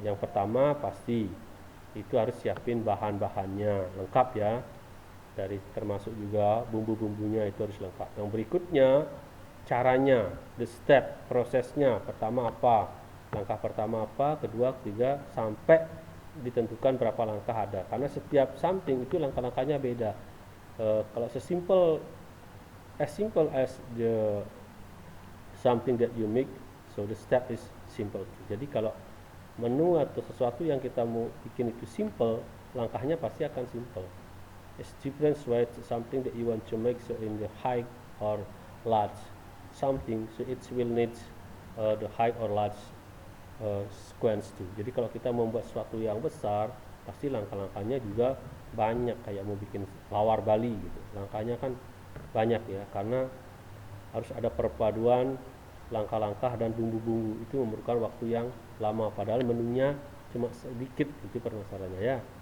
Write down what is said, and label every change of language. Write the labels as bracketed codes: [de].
[id] Yang pertama pasti itu harus siapin bahan-bahannya lengkap ya, dari termasuk juga bumbu-bumbunya itu harus lengkap. Yang berikutnya caranya, [en] the step, [id] prosesnya, pertama apa, langkah pertama apa, kedua, ketiga, sampai ditentukan berapa langkah ada, karena setiap something itu langkah-langkahnya beda. Kalau [en] simple as the something that you make, so the step is simple. [id] Jadi kalau menu atau sesuatu yang kita mau bikin itu simple, langkahnya pasti akan simple. [en] It's different with something that you want to make, so in the high or large something, so it will need the high or large sequence too. [id] Jadi kalau kita membuat sesuatu yang besar, pasti langkah-langkahnya juga banyak, kayak mau bikin lawar Bali gitu. Langkahnya kan banyak ya, karena harus ada perpaduan langkah-langkah dan bumbu-bumbu, itu memerlukan waktu yang lama, padahal menunya cuma sedikit, itu permasalahannya ya.